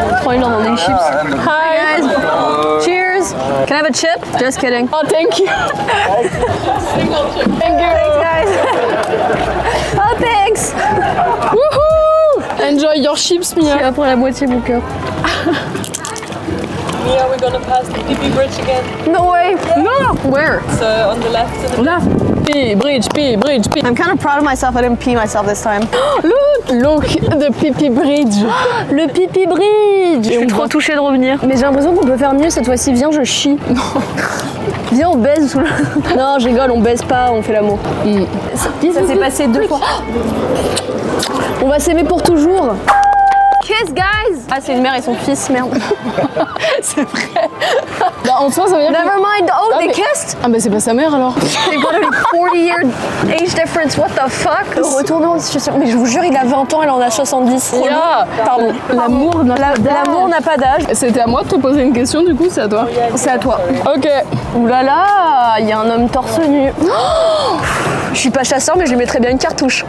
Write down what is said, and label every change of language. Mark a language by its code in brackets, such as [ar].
[fr] Prends une, on en a des chips. [en] Hi guys. Cheers. Can I have a chip? Just kidding. Oh, thank you. Thank you. Thanks guys. Oh thanks. Woohoo! Enjoy your chips, Mia. [fr] J'ai après la moitié mon cœur. [en] Mia, we're gonna pass the Pipi Bridge again. No way. No. Where? So on the left. [fr] Là. P bridge. [en] I'm kind of proud of myself. I didn't pee myself this time. Look, the Pipi Bridge. [fr] Le Pipi Bridge. Je suis trop touchée de revenir. Mais j'ai l'impression qu'on peut faire mieux cette fois-ci. Viens, je chie. Viens, on baise sous le... Non, je rigole, on baise pas, on fait l'amour. Ça s'est passé 2 fois. On va s'aimer pour toujours. [en] Kiss, guys! [fr] Ah, c'est une mère et son fils, merde. C'est vrai. Bah, en soi, ça veut dire [en] Never mind. Oh, Ah, they [fr] mais- [en] kissed? [fr] Ah, bah, c'est pas sa mère alors. [en] They've got a 40-year age difference. What the fuck? [fr] Retournons en situation. Mais je vous jure, il a 20 ans, elle en a 70. [en] Yeah. [fr] Pardon. L'amour n'a pas d'âge. L'amour n'a pas d'âge. C'était à moi de te poser une question, du coup, c'est à toi. C'est à toi. Ok. Ouh là là, il y a un homme torse nu. Je suis pas chasseur, mais je lui mettrais bien une cartouche.